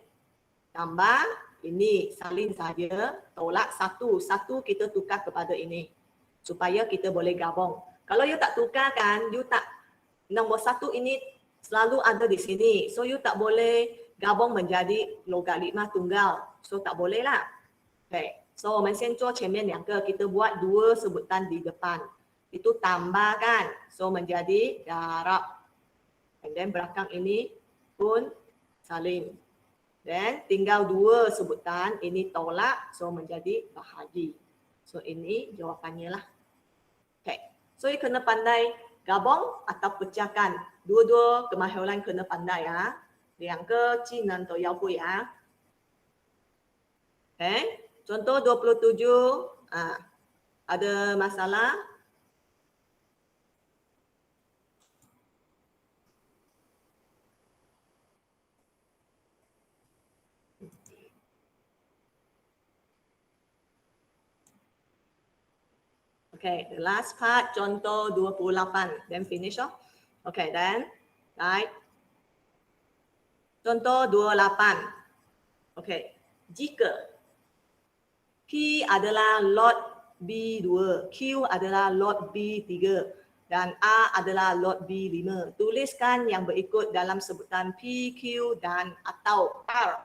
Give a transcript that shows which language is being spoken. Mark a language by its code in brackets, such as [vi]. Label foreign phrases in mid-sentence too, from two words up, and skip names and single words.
[ms] Tambah ini salin saja, tolak 1. 1 kita tukar kepada ini supaya kita boleh gabung. Kalau you tak tukar kan, you tak nombor 1 ini selalu ada di sini. So you tak boleh gabung menjadi logaritma tunggal. So tak boleh lah. Okay. So, [zh] 我们先做前面2个, [ms] kita buat 2 sebutan di depan. Itu tambah kan? So, menjadi darab. [en] And then [ms] belakang ini pun salin. Then tinggal 2 sebutan, ini tolak, so menjadi bahagi. So, ini jawapannya lah. Okay. So, you kena pandai gabung atau pecahkan. Dua-dua kemahiran kena pandai ya. [zh] 2 个技能都要会啊。Okay. [ms] Contoh 27, ada masalah? [en] Okay, the last part, contoh 28, then finish off. Okay, then, right. [ms] Contoh 28. Okay, jika P adalah lot B2, Q adalah lot B3 dan A adalah lot B5. Tuliskan yang berikut dalam sebutan P, Q dan atau R.